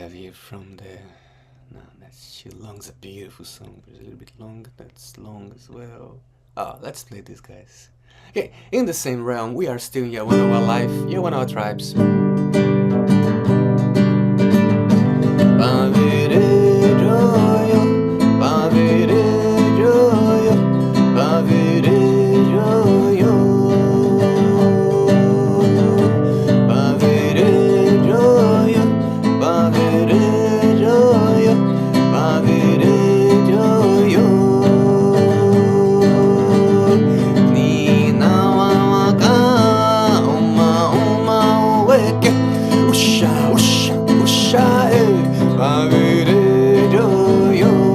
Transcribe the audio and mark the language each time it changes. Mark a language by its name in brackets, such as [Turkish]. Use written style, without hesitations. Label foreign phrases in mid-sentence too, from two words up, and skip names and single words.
[English] here from the... No, that's too long. It's a beautiful song, but it's a little bit long. That's long as well. Oh, let's play this, guys. Okay, in the same realm, we are still in Yawanawa life, Yawanawa tribes. [Yawanawa] Pavere joyo, pavere joyo, pavere joyo, pavere joyo, pavere joyo, pavere joyo. Ni na wa waka, uma ueke, usha usha usha Pavere joyo,